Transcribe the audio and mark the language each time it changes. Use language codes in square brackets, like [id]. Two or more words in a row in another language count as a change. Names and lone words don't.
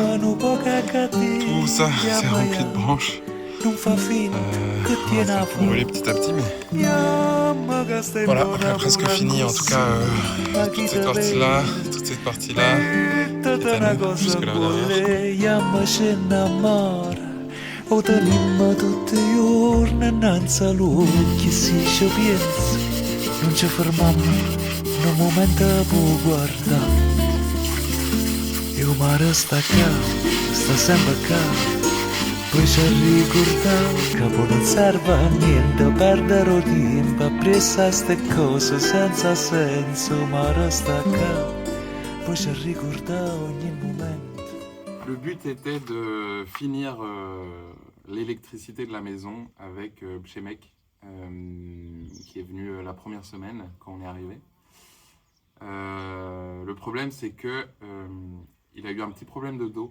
[fr] Tout ça, c'est rempli de branches. On va s'envoler petit à petit, mais voilà, on a presque fini. En tout cas, toute cette partie-là, toute cette partie-là, jusque là derrière. [it] O tenim tutti i giorni innanzi all'occhio si ci pensa, non ci fermiamo un momento per guardare. Io mi resta qua, sta sempre qua, poi ci ricordiamo che poi non serve a niente perdere tempo a pressare ste cose senza senso, mi resta qua, poi ci ricordiamo ogni momento. [fr] Le but était de finir l'électricité de la maison avec Pchemek, qui est venu la première semaine quand on est arrivé. Le problème, c'est que il a eu un petit problème de dos.